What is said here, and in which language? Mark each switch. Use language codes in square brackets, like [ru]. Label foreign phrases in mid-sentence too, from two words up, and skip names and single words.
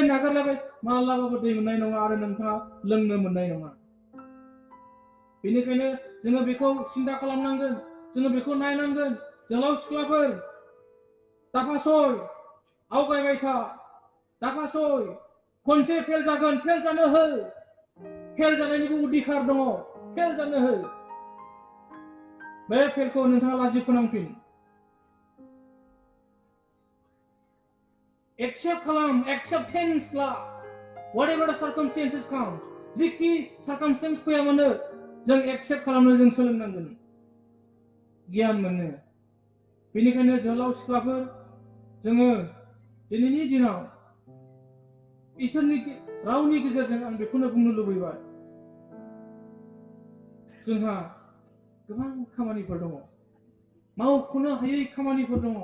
[brx] नागारलायबाय मालाबाबो दै मोननाय नङा आरो नोंथाङा लोंनो मोननाय नङा बेनिखायनो जोङो बेखौ सिन्था खालामनांगोन जोङो बेखौ नायनांगोन जोहोलाव सिख्लाफोर दाफासय आवगायबाय था दाफासय खनसे फेल जागोन फेल जानो हो फेल जानायनिबो अधिकार दङ फेल जानो हो बे फेलखौ नोंथाङा लाजि फोनांफिन। एक्सेप्ट खालाम, एक्सेप्टेन्स ला। [en] Whatever the circumstances come, [brx] जिखि circumstance फैया मानो जों एक्सेप्ट खालामनो जों सोलोंनांगोन, गियान मोनो। बेनिखायनो जोहोलाव सिख्लाफोर जोङो दिनैनि दिनाव इसोरनि रावनि गेजेरजों आं बेखौनो बुंनो लुबैबाय, जोंहा गोबां खामानिफोर दङ, मावख'नो हायै खामानिफोर दङ।